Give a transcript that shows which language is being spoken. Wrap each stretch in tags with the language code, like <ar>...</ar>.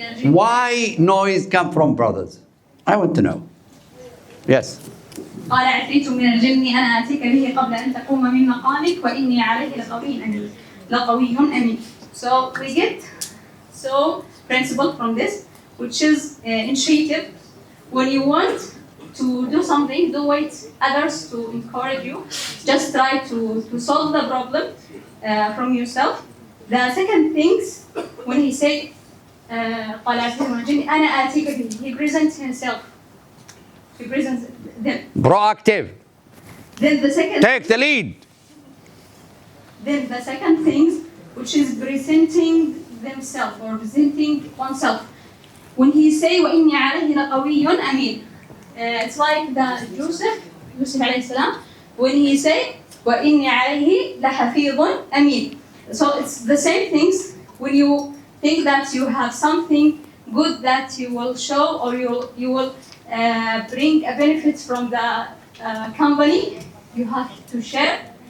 <en>Why noise come from brothers? I want to know. Yes. قال عفريت من الجن أنا آتيك به قبل أن تقوم من مقامك وإني عليه لقوي أمين. So we get principle from this, which is initiative. When you want to do something, don't wait others to encourage you. Just try to solve the problem from yourself. The second things, when he said</en> <ar>قال عفريت من الجن أنا آتيك به,</ar> <en>he presents himself. He presents them. Proactive. Then the second. Take the lead. Then the second thing, which is presenting themselves or presenting oneself. When he say</en> <ar>وإني عليه لقوي أمين,</ar> <en>it's like the Yusuf عليه السلام. When he say</en> <ar>وإني عليه لحفيظ أمين.</ar> <en>So it's the same things. When you think that you have something good that you will show or you will bring a benefit from the company, you have to share.</en>